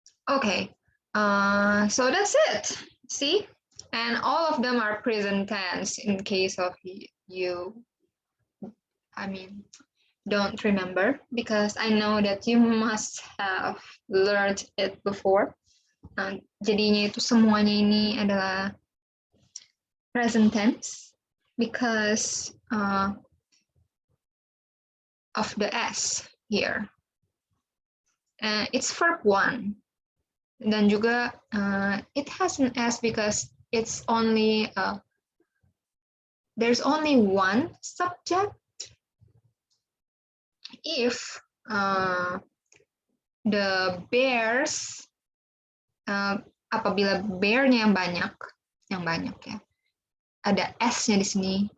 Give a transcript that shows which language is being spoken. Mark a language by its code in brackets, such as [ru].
[en] Okay, so that's it. See? And all of them are present tense in case of you, don't remember, because I know that you must have learned it before. [id] Jadinya itu semuanya ini adalah [en] present tense because of the S here. It's verb 1. [id] Dan juga [en] it has an S because it's only there's only one subject. If the bears [id] apabila bear-nya yang banyak ya, ada S-nya di sini.